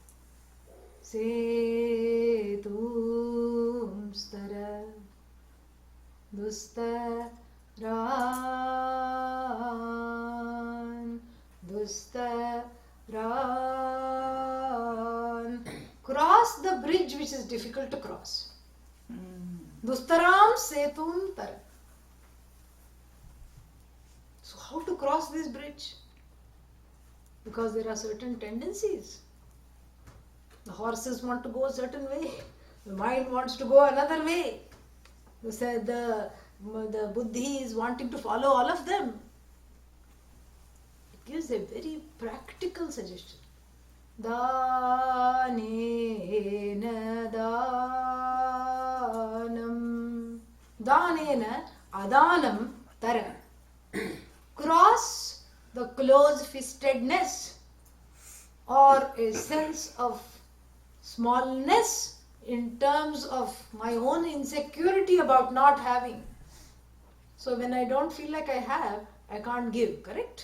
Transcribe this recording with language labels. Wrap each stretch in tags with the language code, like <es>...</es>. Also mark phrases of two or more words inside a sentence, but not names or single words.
<sa>Setum stara dustaran.</sa> <en>Cross the bridge which is difficult to cross.</en> <sa>Dustaram setum tara.</sa> <en>So how to cross this bridge? Because there are certain tendencies. The horses want to go a certain way. The mind wants to go another way. The buddhi is wanting to follow all of them. It gives a very practical suggestion.</en> <sa>Danena danam. Danena adanam tara.</sa> <en>Cross the close-fistedness or a sense of smallness in terms of my own insecurity about not having. So when I don't feel like I have, I can't give, correct?</en>